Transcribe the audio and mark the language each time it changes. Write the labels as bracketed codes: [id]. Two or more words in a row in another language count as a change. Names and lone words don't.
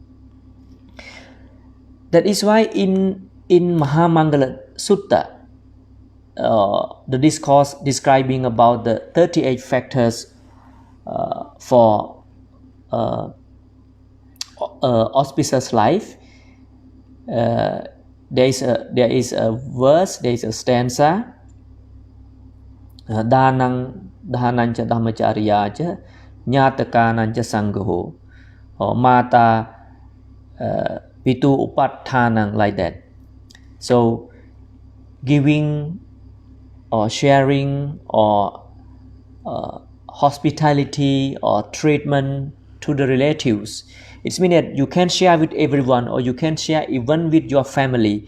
[en] That is why in Mahamangala Sutta, the discourse describing about the 38 factors for auspicious life, there is a verse, there is a stanza, [pi] Dhanang cha dhammacariya cha nyatakanang cha sangho, or mata pitu upattanang, [en] like that. So giving or sharing or hospitality or treatment to the relatives, it means that you can share with everyone, or you can share even with your family.